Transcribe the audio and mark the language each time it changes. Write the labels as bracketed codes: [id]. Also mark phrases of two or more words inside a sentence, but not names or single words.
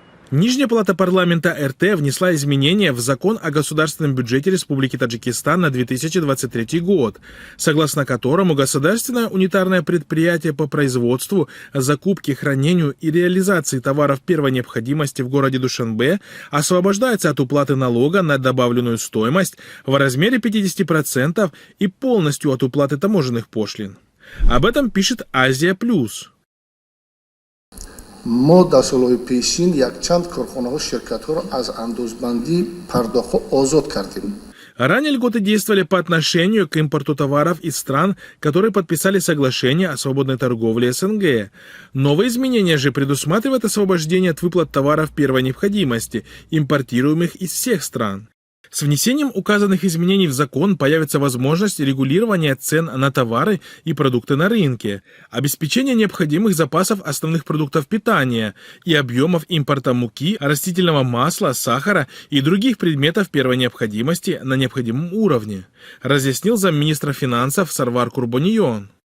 [ru] Нижняя палата парламента РТ внесла изменения в закон о государственном бюджете Республики Таджикистан на 2023 год, согласно которому государственное унитарное предприятие по производству, закупке, хранению и реализации товаров первой необходимости в городе Душанбе освобождается от уплаты налога на добавленную стоимость в размере 50% и полностью от уплаты таможенных пошлин. Об этом пишет Азия Плюс. [fa] ما در سالهای پیشین یک چند کارخانه ها شرکت ها را از اندازه‌بندی پرداخت آزاد کردیم. [ru] Ранее льготы действовали по отношению к импорту товаров из стран, которые подписали соглашение о свободной торговле СНГ. Новые изменения же предусматривают освобождение от выплат товаров первой необходимости, импортируемых из всех стран. С внесением указанных изменений в закон появится возможность регулирования цен на товары и продукты на рынке, обеспечение необходимых запасов основных продуктов питания и объемов импорта муки, растительного масла, сахара и других предметов первой необходимости на необходимом уровне, разъяснил замминистра финансов Сарвар Курбонион.